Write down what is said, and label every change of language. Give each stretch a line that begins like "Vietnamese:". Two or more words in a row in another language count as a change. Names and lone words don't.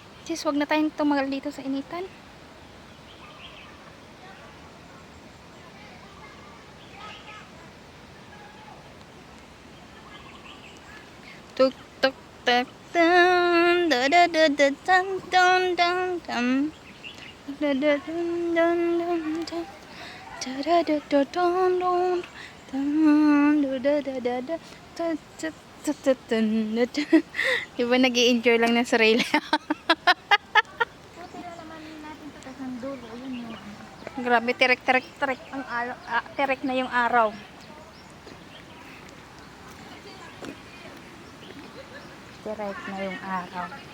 Filipino: Sis, wag na tayong tumagal dito sa initan. Tuk tuk tuk dun da da da da dun dun dun dun da da dun dun dun dun da da da da dun dun dun da da da da diba nag-i-enjoy lang ng sarili. Puti na naman natin ito kasi ang dulo. Yun yung Grabe, tirik ang araw, tirik na yung araw. Tirik na yung araw.